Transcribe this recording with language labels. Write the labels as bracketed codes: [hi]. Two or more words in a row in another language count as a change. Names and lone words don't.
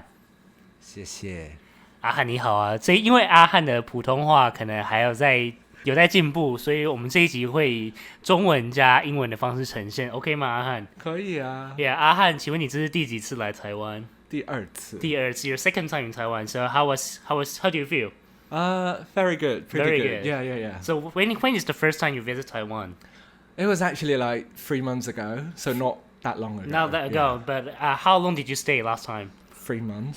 [zh] 謝謝。阿翰你好啊，因為阿翰的普通話可能還有在進步，所以我們這一集會以中文加英文的方式呈現 ，OK 嗎？阿翰？可以啊。 Yeah， 阿翰，請問你這是第幾次來台灣？第二次。 [en] Your second time in Taiwan. So how do you feel? Very good. Very good. Yeah. So when is the first time you visit Taiwan? It was actually like 3 months ago, so not that long ago. Not that ago, but how long did you stay last time? 3 months.